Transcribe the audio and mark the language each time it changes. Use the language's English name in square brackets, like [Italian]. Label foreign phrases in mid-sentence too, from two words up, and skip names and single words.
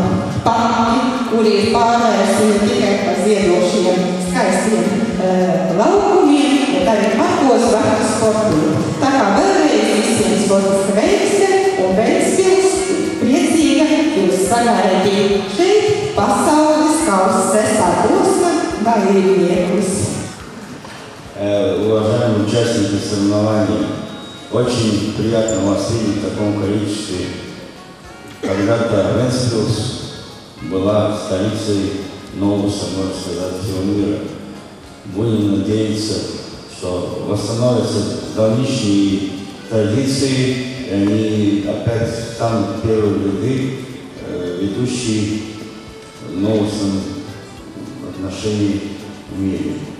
[Latvian] Parki, kuri ir pārvērsti ne tikai par ziedošiem skaistiem laukumiem, bet arī parkos var sportīt. Tā kā vēlreiz visiem sportiska veiksme un Ventspils priecīga jūs sagaidīt šeit pasaules kausa 6. posma dalībniekus. [Russian] Уважаемые участники соревнований, очень приятно вас видеть в таком количестве. Когда-то Вентспилс была столицей Новуса, можно сказать, всего мира. Будем надеяться, что восстановятся давнишние традиции, и они опять станут в первые ряды, ведущие Новусом отношений в мире.